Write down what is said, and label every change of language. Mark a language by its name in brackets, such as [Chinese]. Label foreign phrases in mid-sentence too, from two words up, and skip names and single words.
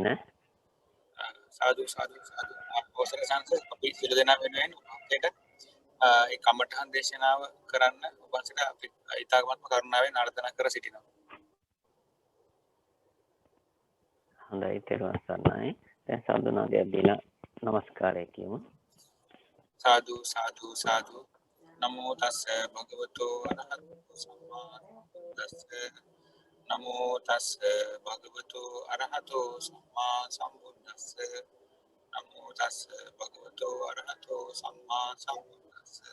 [Sinhala] සාදු සාදු සාදු අවසර සංස අපි සියලු දෙනා වෙනුවෙන් ඔබට ඒ කමඨහන් දේශනාව කරන්න ඔබට අපි ඊ타ගමත්ම කරුණාවෙන් ආරාධනා කර සිටිනවා. හොඳයි තෙරුවන් සරණයි. දැන් සාදුනාදයක් දීලා නමස්කාරය කියමු. [Pali] සාදු සාදු සාදු නමෝ තස්ස භගවතු අරහතෝ සම්මා තස්ස නමෝ තස්ස භගවතු අරහතෝ සම්මා සම්බුද්දස්ස නමෝ තස්ස භගවතු අරහතෝ සම්මා සම්බුද්දස්ස.